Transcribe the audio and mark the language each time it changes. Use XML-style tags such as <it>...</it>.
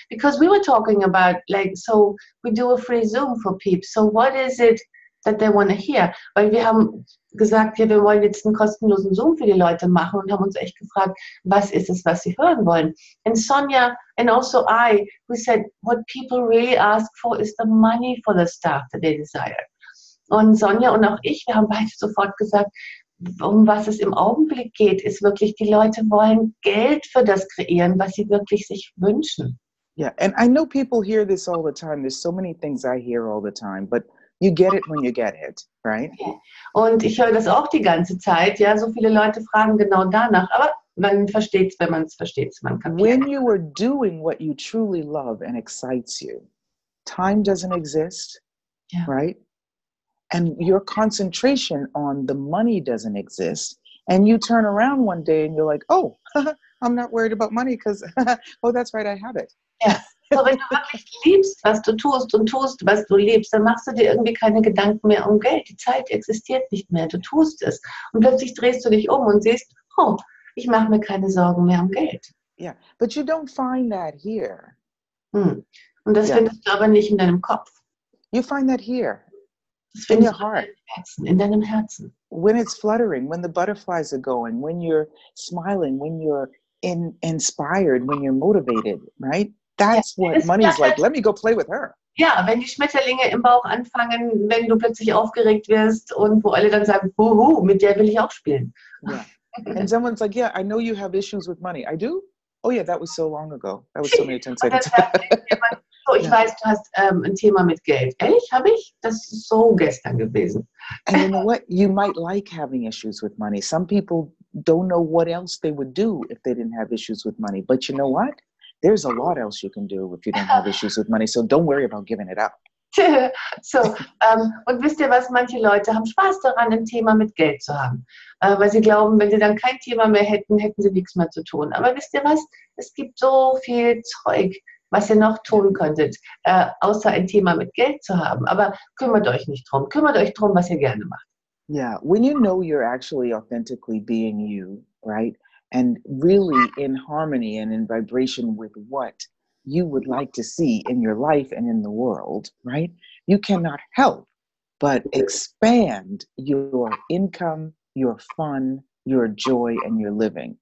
<en>Because we were talking about, like, so we do a free Zoom for people. So what is it that they want to hear?</en> <de>Weil wir haben gesagt, ja, wir wollen jetzt einen kostenlosen Zoom für die Leute machen und haben uns echt gefragt, was ist es, was sie hören wollen?</de> <en>And Sonja and also we said, what people really ask for is the money for the stuff that they desire.</en> <de>Und Sonja und auch ich, wir haben beide sofort gesagt, um was es im Augenblick geht, ist wirklich, die Leute wollen Geld für das kreieren, was sie wirklich sich wünschen.</de> <en>Yeah, and I know people hear this all the time. There's so many things I hear all the time, but you get it when you get it, right? Okay.</en> <de>Und ich höre das auch die ganze Zeit, ja, so viele Leute fragen genau danach, aber man versteht es, wenn man es versteht, man kapiert.</de> <en>When you are doing what you truly love and excites you, time doesn't exist, Yeah. right? And your concentration on the money doesn't exist. And you turn around one day and you're like, oh, I'm not worried about money because, oh, that's right, I have it.</en> <de>Ja, so wenn du wirklich liebst, was du tust und tust, was du liebst, dann machst du dir irgendwie keine Gedanken mehr um Geld. Die Zeit existiert nicht mehr, du tust es. Und plötzlich drehst du dich um und siehst, oh, ich mache mir keine Sorgen mehr um Geld.</de> <en>Yeah, but you don't find that here.</en> <de>Und das findest du aber nicht in deinem Kopf.</de> <en>You find that here.</en> <de>Das</de> <en>In</en> <de>findest</de> <en>your</en> <de>du</de> <en>heart.</en> <de>in deinem Herzen.</de> <en>When it's fluttering, when the butterflies are going, when you're smiling, when you're inspired, when you're motivated, right? That's what money's like. Let me go play with her.</en> <de>Ja, wenn die Schmetterlinge im Bauch anfangen, wenn du plötzlich aufgeregt wirst und wo alle dann sagen, huhu, mit der will ich auch spielen.</de> <en>Yeah. And someone's like, yeah, I know you have issues with money. I do? Oh yeah, that was so long ago. That was so many times.</en> <de>Und dann sagt jemand, so, ich weiß, du hast ein Thema mit Geld. Ehrlich, habe ich? Das ist so gestern gewesen.</de> <en>And you know what? You might like having issues with money. Some people don't know what else they would do if they didn't have issues with money. But you know what? There's a lot else you can do if you don't have issues with money. So don't worry about giving it up.</en> <de>So, und wisst ihr was, manche Leute haben Spaß daran, ein Thema mit Geld zu haben, weil sie glauben, wenn sie dann kein Thema mehr hätten, hätten sie nichts mehr zu tun. Aber wisst ihr was, es gibt so viel Zeug, was ihr noch tun könntet, außer ein Thema mit Geld zu haben. Aber kümmert euch nicht drum, kümmert euch drum, was ihr gerne macht.</de> <en>Yeah, when you know you're actually authentically being you, right? And really in harmony and in vibration with what you would like to see in your life and in the world, right? You cannot help but expand your income, your fun, your joy, and your living.</en>